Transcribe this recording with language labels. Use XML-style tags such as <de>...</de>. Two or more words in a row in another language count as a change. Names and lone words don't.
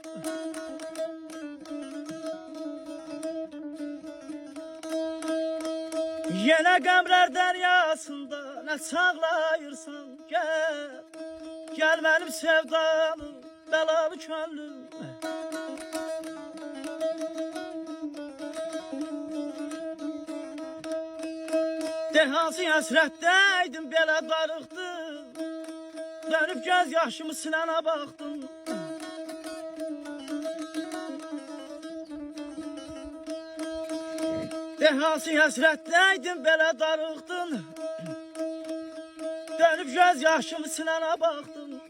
<az>Yine qəmrər dəryasında nə çağlayırsan,</az> <tr>gel benim sevdalı, belalı könlüm.</tr> <az>De hansı həsrətdəydim, belə darıqdım, dönüb göz yaşımı sinənə baxdım. De hansı həsrətdəydim, belə darıqdın, dönüb göz yaşımı sinənə baxdım.</az>